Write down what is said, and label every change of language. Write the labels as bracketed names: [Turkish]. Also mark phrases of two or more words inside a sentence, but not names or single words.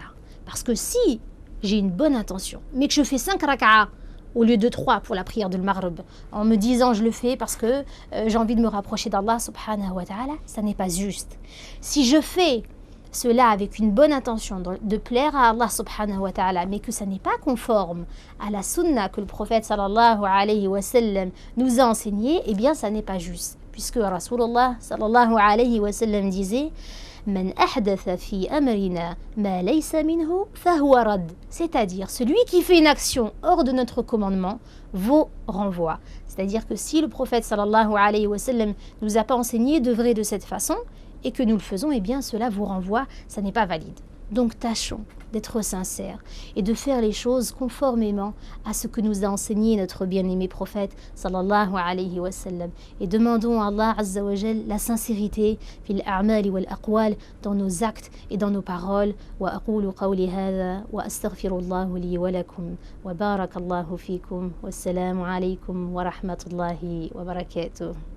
[French] Parce que si j'ai une bonne intention, mais que je fais 5 rak'a au lieu de 3 pour la prière de l'Maghrib, en me disant je le fais parce que j'ai envie de me rapprocher d' [Arabic] الله سبحانه وتعالى, [French] ça n'est pas juste. Si je fais cela avec une bonne intention de plaire à [Arabic] الله سبحانه وتعالى, [French] mais que ça n'est pas conforme à la sunna que le prophète [Arabic] صلى الله عليه وسلم [French] nous a enseigné, eh bien ça n'est pas juste. Puisque [Arabic] رسول الله صلى الله عليه وسلم [French] disait [Arabic] من أحدث في أمرنا ما ليس منه فهو رد. [French] C'est-à-dire, celui qui fait une action hors de notre commandement vaut renvoi. C'est-à-dire que si le prophète [Arabic] صلى الله عليه وسلم [French] nous a pas enseigné d'œuvrer de cette façon, et que nous le faisons, eh bien cela vous renvoie, ça n'est pas valide. Donc tâchons d'être sincères et de faire les choses conformément à ce que nous a enseigné notre bien-aimé prophète [Arabic] صلى الله عليه وسلم. [French] Et demandons à [Arabic] الله عز وجل [French] la sincérité [Arabic] في الأعمال والأقوال, [French] dans nos actes et dans nos paroles. [Arabic] وأقول قولي هذا وأستغفر الله لي ولكم وبارك الله فيكم والسلام عليكم ورحمة الله وبركاته.